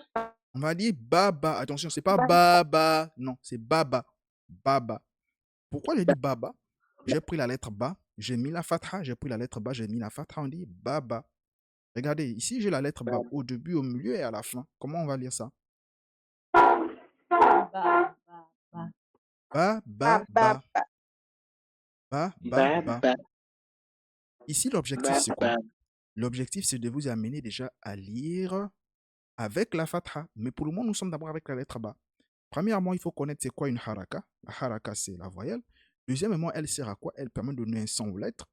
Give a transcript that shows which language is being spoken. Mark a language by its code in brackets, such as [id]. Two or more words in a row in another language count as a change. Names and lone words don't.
[fr] On va dire baba. Attention, c'est pas [ar] Ba- baba. [fr] Non, c'est baba. Baba. Pourquoi je dis baba? J'ai pris la lettre ba, j'ai mis la fatha, j'ai pris la lettre ba, j'ai mis la fatha, on dit baba. Regardez, ici j'ai la lettre ba au début, au milieu et à la fin. Comment on va lire ça? [ar] Ba, ba, ba. Ba, ba, ba- ba- ba. ba- Ba, ba, ba. Baba. [fr] Ici, l'objectif, c'est quoi? [ar] Baba. [fr] L'objectif, c'est de vous amener déjà à lire avec la fatha. Mais pour le moment, nous sommes d'abord avec la lettre ba. Premièrement, il faut connaître c'est quoi une haraka. La haraka, c'est la voyelle. Deuxièmement, elle sert à quoi? Elle permet de donner un son aux lettres.